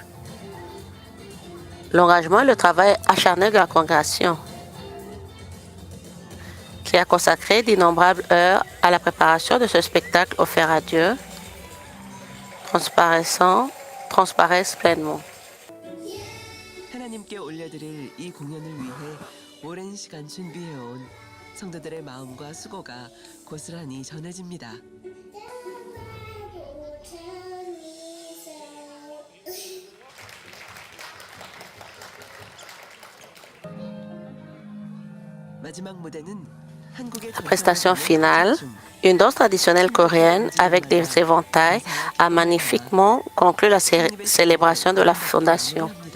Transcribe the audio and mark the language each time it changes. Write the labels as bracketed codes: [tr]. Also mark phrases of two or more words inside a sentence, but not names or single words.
[fr] L'engagement et le travail acharné de la congrégation, qui a consacré d'innombrables heures à la préparation de ce spectacle offert à Dieu, transparaissent pleinement. [ko] 하나님께 올려드릴 이 공연을 위해 오랜 시간 준비해온 성도들의 마음과 수고가 고스란히 전해집니다. [fr] La prestation finale, une danse traditionnelle coréenne avec des éventails, a magnifiquement conclu la célébration de la fondation.